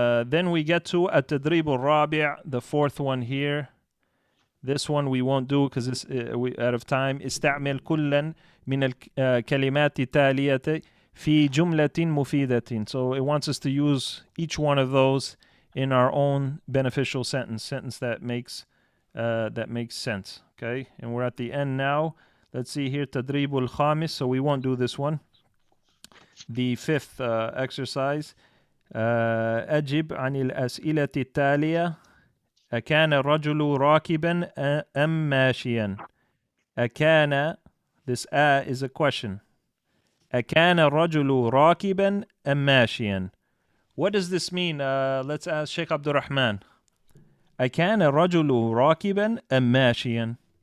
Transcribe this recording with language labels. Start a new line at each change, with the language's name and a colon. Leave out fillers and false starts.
English: Then we get to at-tadrib al-rabi', the fourth one here. This one we won't do because we out of time.
Arabic: استعمل كلا من الكلمات التالية في جملة مفيدة.
English: So it wants us to use each one of those in our own beneficial sentence that makes sense. Okay, and we're at the end now. Let's see here,
Arabic: تدريب الخامس.
English: So we won't do this one. The fifth exercise.
Arabic: أجب عن الأسئلة التالية. أكان الرجل راكبا أم ماشيا؟ أكان,
English: this is a question.
Arabic: أكان الرجل راكبا أم ماشيا?
English: What does this mean? Let's ask Sheikh Abdul Rahman.
Arabic: أكان الرجل راكبا أم ماشيا؟